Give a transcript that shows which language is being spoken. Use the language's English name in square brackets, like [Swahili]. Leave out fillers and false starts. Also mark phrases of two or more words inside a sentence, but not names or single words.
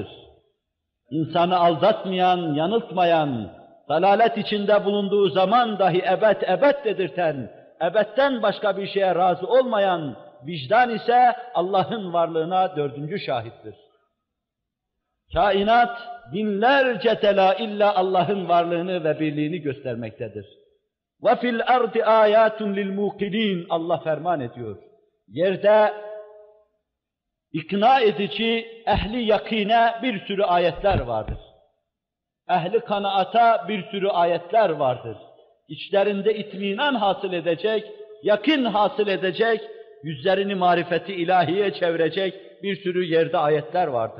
[Turkish] İnsanı aldatmayan, yanıltmayan, dalalet içinde bulunduğu zaman dahi ebed dedirten, ebedden başka bir şeye razı olmayan vicdan ise Allah'ın varlığına dördüncü şahittir. Kainat binlerce delaille Allah'ın varlığını ve birliğini göstermektedir. [Arabic] وَفِي الْأَرْضِ آيَاتٌ لِلْمُوقِنِينَ [Turkish] Allah ferman ediyor. Yerde ikna edici, ehli yakine bir sürü ayetler vardır. Ehli kanaata bir sürü ayetler vardır. İçlerinde itminan hasıl edecek, yakın hasıl edecek, yüzlerini marifeti ilahiye çevirecek bir sürü yerde ayetler vardır.